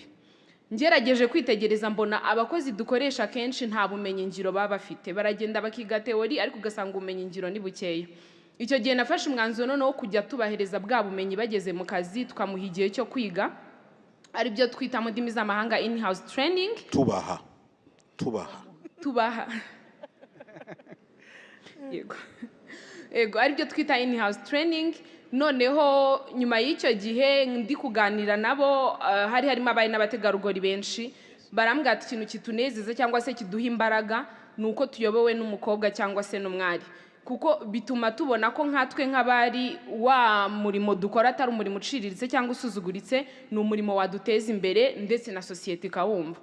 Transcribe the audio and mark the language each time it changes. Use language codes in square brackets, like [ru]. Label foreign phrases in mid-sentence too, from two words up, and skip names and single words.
[rw] Ngerageje kwitegereza mbona abakozi dukoresha kenshi nta bumenyi ngiro baba bafite, baragenda bakiga teori ariko ugasanga ubumenyi ngiro ni bukeya. Icyo gihe nafashe umwanzuro noneho kujya tubahereza bwa bumenyi bageze mu kazi, tukamuha igihe cyo kwiga, ari byo twita mu ndimi z'amahanga [en] in-house training. [rw] Tubaha yego ari byo twita [en] in-house training. [rw] Noneho nyuma y'icyo gihe ndi kuganira nabo, harimo abari n'abategarugori benshi, barambwira ati ikintu kitunezeza cyangwa se kiduha imbaraga nuko tuyobowe n'umukobwa cyangwa se n'umwari, kuko bituma tubona ko nkatwe nk'abari wa murimo dukora atari umurimo uciriritse cyangwa usuzuguritse, ni umurimo waduteza imbere ndetse na sosiyete ikawumva.